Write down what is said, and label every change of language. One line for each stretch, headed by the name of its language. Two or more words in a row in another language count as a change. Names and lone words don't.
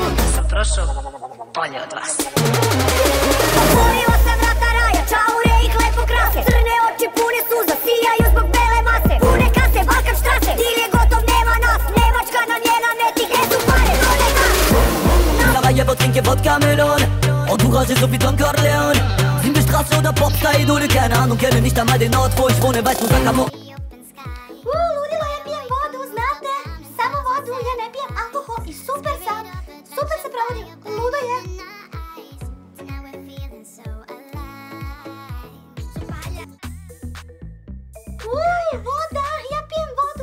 Serbian: Sam prošao bolje od vas. Otvorila se vrata raja, čaure ih lepo krase. Crne oči pune suza, sijaju zbog bele mase. Pune kase, Balkan štrase, dil je gotov, nema nas. Nemačka nam je na meti, gdje su pare, dole nas.
German: Sarajevo trinke vodka Melon, Entourage so wie Don Corleone. Sind wir Straße oder Popstar-Idole, keine Ahnung, kenne nicht einmal den Ort, wo ich wohne, weißt du, sag Amo.
Serbian: Ludilo, ja pijem vodu, znate? Samo vodu, ja ne pijem alkohol i super sam. Super se provodi, ludo je. Voda, ja pijem vodu.